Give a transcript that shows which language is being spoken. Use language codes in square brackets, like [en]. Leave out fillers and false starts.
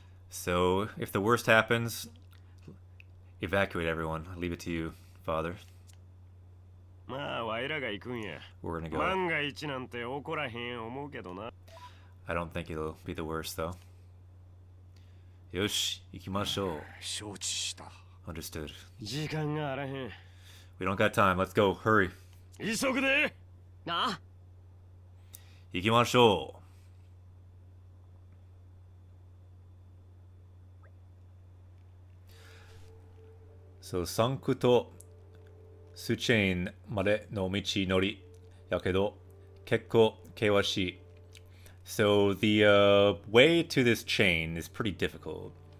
[en] So, if the worst happens, evacuate everyone. I'll leave it to you, Father. [ja] まあ、わいらが行くんや。 [en] We're gonna go. [ja] 万が一なんて起こらへん思うけどな。 [en] I don't think it'll be the worst, though. [ja] Yoshi, ikimashou. 承知した。 [en] Understood. [ja] 時間があらへん。 [en] We don't got time. Let's go. Hurry. [ja] 急ぐで。なあ。行きましょう。そう、サンクトスチェーンまでの道のりやけど結構険しい。 [en] So the way to this chain is pretty difficult.